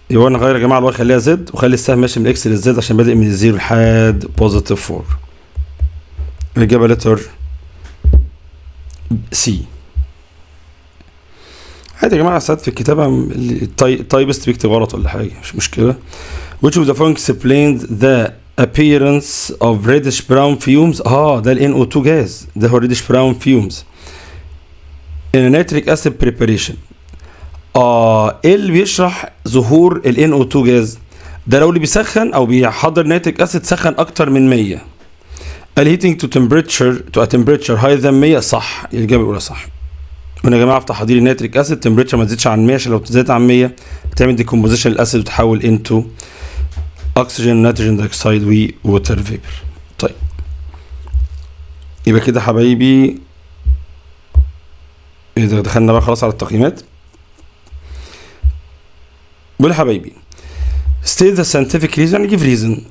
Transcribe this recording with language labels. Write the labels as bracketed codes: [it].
[ar] يبقى انا غير يا جماعه الواي خليها زد وخلي السهم ماشي من الاكس للزد عشان بادئ من الزيرو لحد بوزيتيف 4. الاجابه لتر سي. عادي يا جماعه ساعات في الكتابه التايبست بيكتب غلط ولا حاجه، مش مشكله. [en] which of the following explains the appearance of reddish brown fumes. [ar] ده ال NO2 جاز، ده هو [en] reddish brown fumes in a nitric acid preparation. [ar] ايه اللي بيشرح ظهور ال NO2 جاز ده؟ لو اللي بيسخن او بيحضر نيتريك اسيد سخن اكتر من 100. قال [en] heating to a temperature higher than 100. [ar] صح، الاجابه الاولى صح. هنا يا جماعه في تحضير النيتريك اسيد تمبريتشر ما تزيدش عن 100، عشان لو زادت عن 100 بتعمل ديكومبوزيشن الاسيد وتحول انتو اكسجين نيتروجين دايوكسيد ووتر فيبر. طيب يبقى كده حبايبي اذا دخلنا بقى خلاص على التقييمات. بقول حبايبي [en] state the scientific reason and give reason.